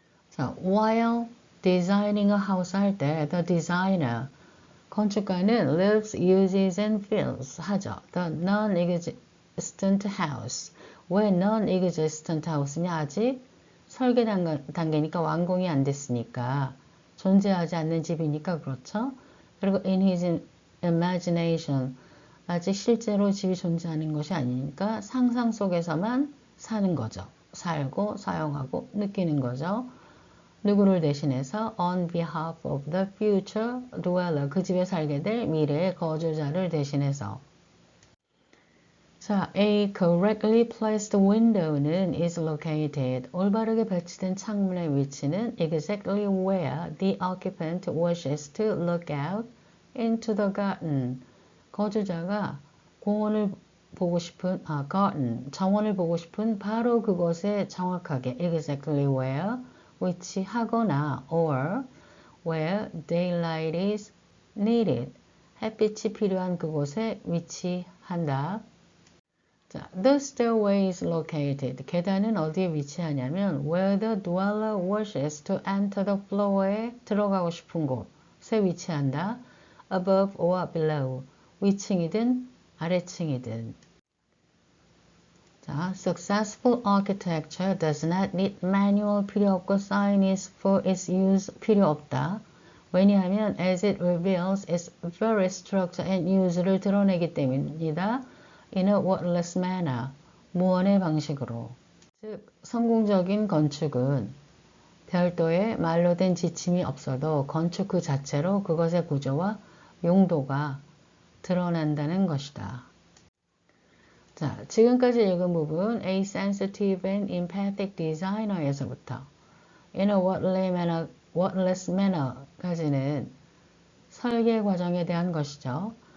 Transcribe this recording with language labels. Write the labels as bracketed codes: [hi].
[en] 자, while designing a house [ko] 할 때 [en] the designer, 건축가는 lives, uses and feels 하죠. The non-existent house. [ko] 왜 [en] non-existent house [ko] 냐? 아직 설계 단계니까 완공이 안 됐으니까 존재하지 않는 집이니까 그렇죠. 그리고 [en] in his imagination, [ko] 아직 실제로 집이 존재하는 것이 아니니까 상상 속에서만 사는 거죠. 살고 사용하고 느끼는 거죠. 누구를 대신해서 [en] on behalf of the future dweller, [ko] 그 집에 살게 될 미래의 거주자를 대신해서. [en] 자, a correctly placed window는 is located. [ko] 올바르게 배치된 창문의 위치는 [en] exactly where the occupant wishes to look out into the garden. [ko] 거주자가 공원을 보고 싶은, garden, 정원을 보고 싶은 바로 그곳에 정확하게 exactly where 위치하거나 [en] or where daylight is needed. [ko] 햇빛이 필요한 그곳에 위치한다. [en] 자, the stairway is located. [ko] 계단은 어디에 위치하냐면 [en] where the dweller wishes to enter the floor [ko] 에 들어가고 싶은 곳에 위치한다. [en] above or below. [ko] 위층이든 아래층이든. [en] 자, successful architecture does not need manual [ko] 필요 없고 [en] signage for its use [ko] 필요 없다. [en] 왜냐하면 as it reveals its very structure and use를 [ko] 드러내기 때문이다. [en] in a wordless manner, [ko] 무언의 방식으로. 즉, 성공적인 건축은 별도의 말로 된 지침이 없어도 건축 그 자체로 그것의 구조와 용도가 드러난다는 것이다. 자, 지금까지 읽은 부분 [en] A sensitive and empathic designer [ko] 에서부터 [en] in a wordless manner [ko] 까지는 설계 과정에 대한 것이죠.